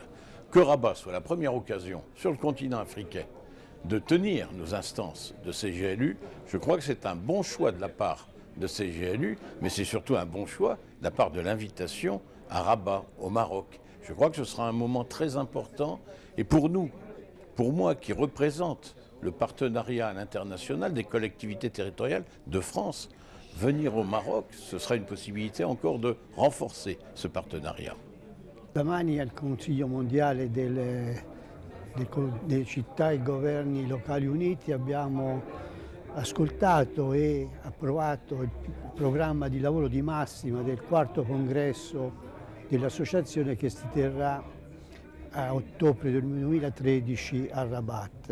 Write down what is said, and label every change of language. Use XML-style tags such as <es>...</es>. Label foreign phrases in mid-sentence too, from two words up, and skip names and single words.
<fr>Que Rabat soit la première occasion sur le continent africain de tenir nos instances de CGLU, je crois que c'est un bon choix de la part de CGLU, mais c'est surtout un bon choix de la part de l'invitation à Rabat, au Maroc. Je crois que ce sera un moment très important et pour nous, pour moi qui représente le partenariat à l'international des collectivités territoriales de France. Venir au Maroc, ce sera une possibilité encore de renforcer ce partenariat.</fr> <it>Domani al Consiglio Mondiale delle città e governi locali uniti abbiamo ascoltato e approvato il programma di lavoro di massima del quarto congresso dell'associazione che si terrà a ottobre del 2013 a Rabat.</it>